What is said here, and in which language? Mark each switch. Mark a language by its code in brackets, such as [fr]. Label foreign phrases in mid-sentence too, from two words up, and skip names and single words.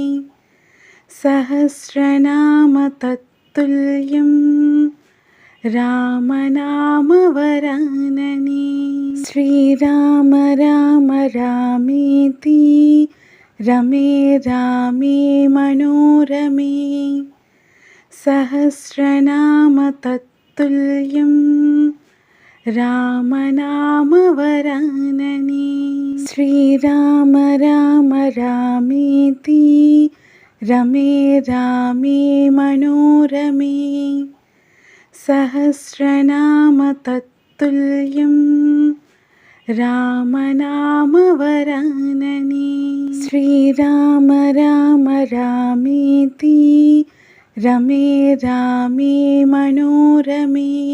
[sa] सहस्रनाम तत्तुल्यं रामनामवरानने श्रीराम राम रामेति रमे रामे मनोरमे सहस्रनाम तत्तुल्यं रामनामवरानने శ్రీరామ రామ రామేతి రమే రామే మనోరమే సహస్రనామ తత్తుల్యం రామనామవరాననే శ్రీరామ రామ రామేతి రమే రామే మనోరమే